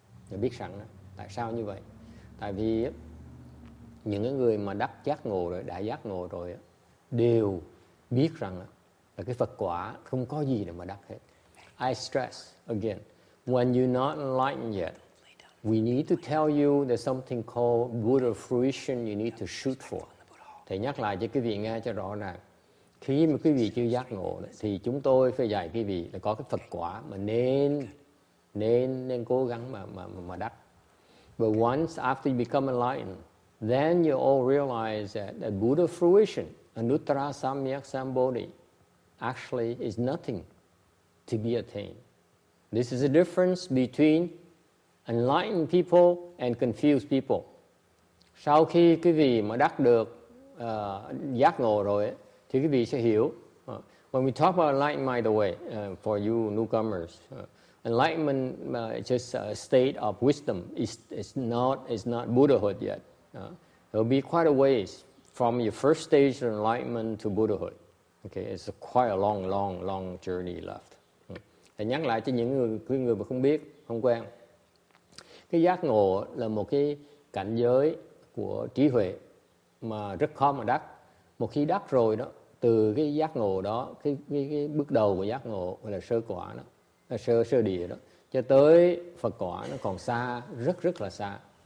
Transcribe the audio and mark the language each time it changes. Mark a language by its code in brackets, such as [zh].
[vi] Và biết rằng tại sao như vậy? Tại vì những cái người mà đắc giác ngộ rồi, đã giác ngộ rồi đều biết rằng là cái Phật quả không có gì để mà đắc hết. [en] I stress again, when you're not enlightened yet, we need to tell you there's something called Buddha fruition you need to shoot for. [vi] Thầy nhắc lại cho quý vị nghe cho rõ ràng. Khi mà quý vị chưa giác ngộ thì chúng tôi phải dạy quý vị là có cái Phật quả mà nên cố gắng mà đắc. [en] But once after you become enlightened, then you all realize that Buddha fruition, Anuttara Samyak Sambodhi, actually is nothing to be attained. This is the difference between enlightened people and confused people. [vi] Sau khi quý vị mà đắc được giác ngộ rồi thì quý vị sẽ hiểu. [en] When we talk about enlightenment, by the way, for you newcomers, enlightenment is just a state of wisdom. It's not Buddhahood yet. It will be quite a ways from your first stage of enlightenment to Buddhahood. Okay, it's quite a long journey left. [vi] Thầy nhắc lại cho những người mà không biết, không quen. Cái giác ngộ là một cái cảnh giới của trí huệ mà rất khó mà đắc. Một khi đắc rồi đó, từ cái giác ngộ đó, cái bước đầu của giác ngộ gọi là sơ quả đó, là sơ địa đó, cho tới Phật quả nó còn xa, rất là xa.